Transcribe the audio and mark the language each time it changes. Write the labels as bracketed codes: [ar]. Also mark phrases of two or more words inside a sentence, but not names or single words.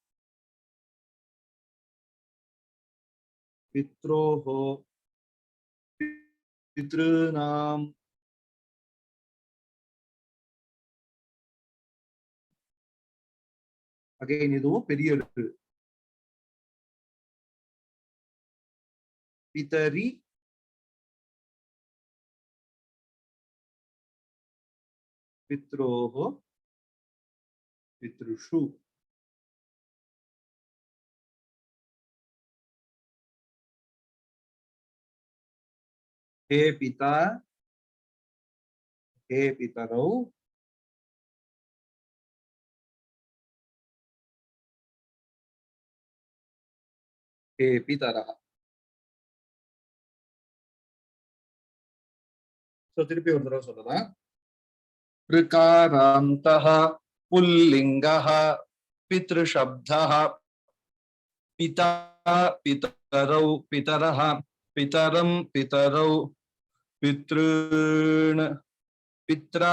[sa] पित्रोः पितॄणां अगेन [ta] இதுவும் பெரிய எழுத்து. [sa] पितरि पित्रोः पितृषु हे पिता हे पितरौ हे पितरः. [ta] सो திருப்பி ஒரு தடவை சொல்லலாம். [sa] ऋकारान्तः पुल्लिङ्गः पितृशब्दः पिता पितरौ पितरः पितरं पितरौ पितॄन् पित्रा